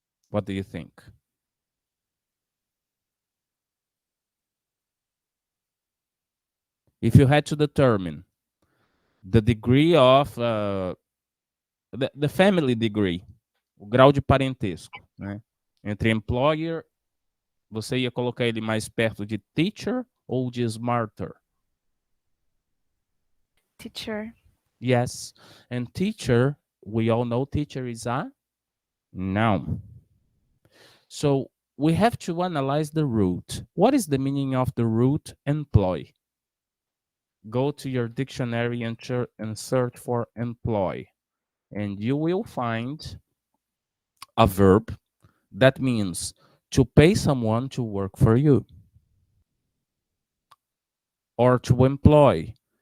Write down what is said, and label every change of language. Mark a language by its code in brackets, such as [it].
[en] What do you think? If you had to determine the degree of the family degree, [pt] o grau de parentesco, né? Entre employer, você ia colocar ele mais perto de teacher ou de smarter? [en] teacher. Yes. And teacher, we all know teacher is a noun. So we have to analyze the root. What is the meaning of the root employ? Go to your dictionary and search for employ, and you will find a verb that means to pay someone to work for you or to employ.